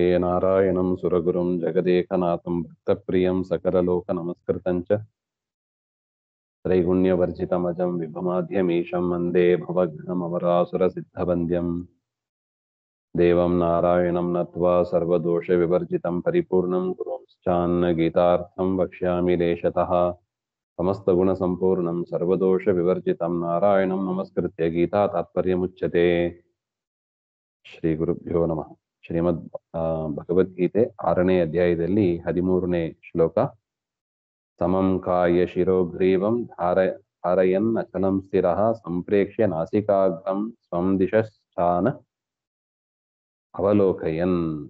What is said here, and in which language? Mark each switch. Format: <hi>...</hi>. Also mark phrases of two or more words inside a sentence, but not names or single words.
<sa>नारायणं सुरगुरुं जगदेकनाथं भक्तप्रियं सकललोकनमस्कृतं च त्रैगुण्यवर्जितमजं विभुमाद्यमीशं वन्दे भवघ्नमवरासुरसिद्धवन्द्यम् देवं नारायणं नत्वा सर्वदोषविवर्जितं परिपूर्णं गुरुंश्चान्न गीतार्थं वक्ष्यामि लेशतः समस्तगुणसम्पूर्णं सर्वदोषविवर्जितं नारायणं नमस्कृत्य गीता तात्पर्यमुच्यते। ಶ್ರೀ ಗುರುಭ್ಯೋ ನಮಃ.</sa> <kn>ಶ್ರೀಮದ್ ಭಗವದ್ಗೀತೆ 6ನೇ ಅಧ್ಯಾಯದಲ್ಲಿ 13ನೇ ಶ್ಲೋಕ.</kn> <sa>ಸಮಂ ಕಾಯ ಶಿರೋಗ್ರೀವಂ ಧಾರಯನ್ ಅಚಲಂ ಸ್ಥಿರಃ ಸಂಪ್ರೇಕ್ಷ್ಯ ನಾಸಿಕಾಗ್ರಂ ಸ್ವಂ ದಿಶಶ್ಚಾನ ಅವಲೋಕಯನ್.</sa>